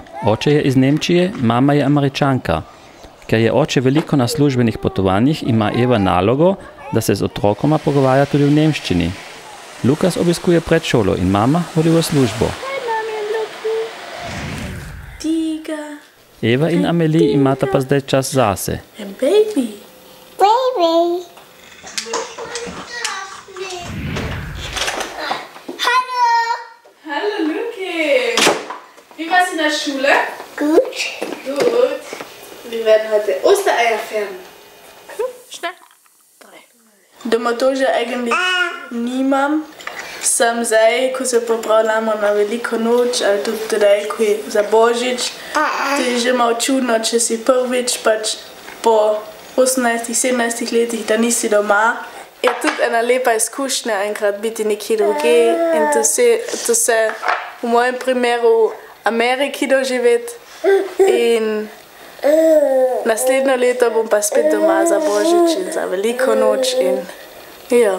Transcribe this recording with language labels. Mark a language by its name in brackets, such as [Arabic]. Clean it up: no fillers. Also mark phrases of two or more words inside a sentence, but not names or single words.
[Slovenian] Oče je iz Nemčije, mama je Američanka. Ker je oče veliko na službenih potovanjih, ima Eva nalogo, da se z otrokoma pogovarja tudi v nemščini. Lukas obiskuje predšolo in mama hodi v službo. Eva in Amelie imata pa zdaj čas zase. [German] Baby. Baby. Hallo Luki. Wie war's in der Schule? Gut. Gut. Wir werden heute Ostereier färben. [Slovenian] Schnell. 3. Doma тоже eigentlich nimam. Sam zdaj, ko se popravljamo na veliko noč, ali tudi tedaj, ko je za Božič, to je že malo čudno, če si prvič pač po 18-17 letih, da nisi doma. Je tudi ena lepa izkušnja enkrat biti nekje druge in to se v mojem primeru v Ameriki doživeti in naslednjo leto bom pa spet doma za Božič in za veliko noč in ja.